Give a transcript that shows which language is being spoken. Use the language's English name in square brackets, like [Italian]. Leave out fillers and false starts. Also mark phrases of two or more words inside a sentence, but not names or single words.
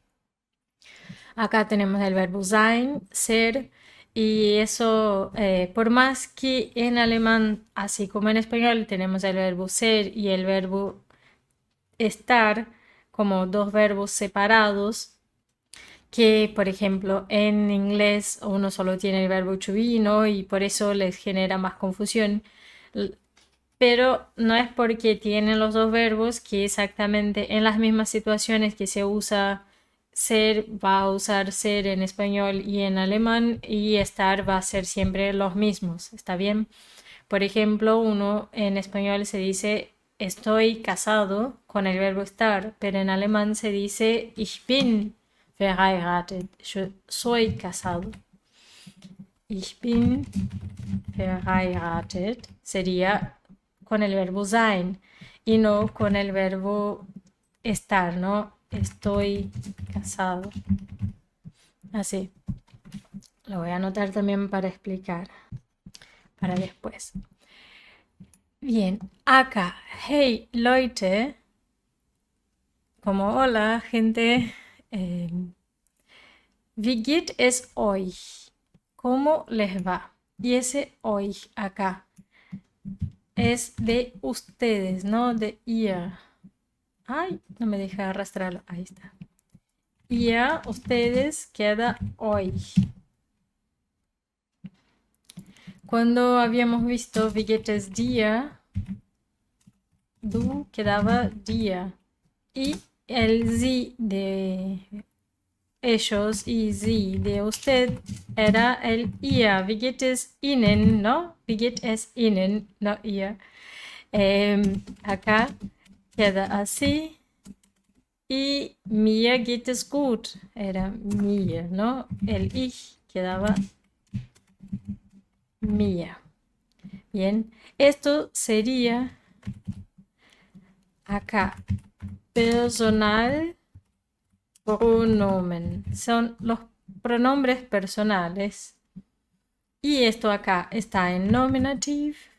[Spanish] Acá tenemos el verbo sein, ser, y eso, por más que en alemán, así como en español, tenemos el verbo ser y el verbo estar como dos verbos separados, que por ejemplo en inglés uno solo tiene el verbo [English] to be, [Spanish] ¿no? Y por eso les genera más confusión. Pero no es porque tienen los dos verbos que exactamente en las mismas situaciones que se usa ser, va a usar ser en español y en alemán, y estar va a ser siempre los mismos, ¿está bien? Por ejemplo, uno en español se dice estoy casado con el verbo estar, pero en alemán se dice [German] ich bin verheiratet, [Spanish] yo soy casado. [German] Ich bin verheiratet [Spanish] sería con el verbo sein y no con el verbo estar, ¿no? Estoy casado. Así. Lo voy a anotar también para explicar para después. Bien, acá, [German] hey Leute, [Spanish] como hola gente, [German] wie geht es euch? [Spanish] ¿Cómo les va? Y ese euch acá es de ustedes, ¿no? De ihr. Ay, no me deja arrastrarlo. Ahí está. Ihr, ustedes, queda euch. Cuando habíamos visto [German] wie geht es dir, [Spanish] du quedaba dir. Y el sie de ellos y sie de usted era el ihr. [German] Wie geht es ihnen, ¿no? Wie geht es ihnen, no ihr. [Spanish] Acá queda así. Y [German] mir geht es gut, [Spanish] era mir, ¿no? El ich quedaba mir. Bien, esto sería acá [German] personal pronomen. [Spanish] Son los pronombres personales. Y esto acá está en nominative.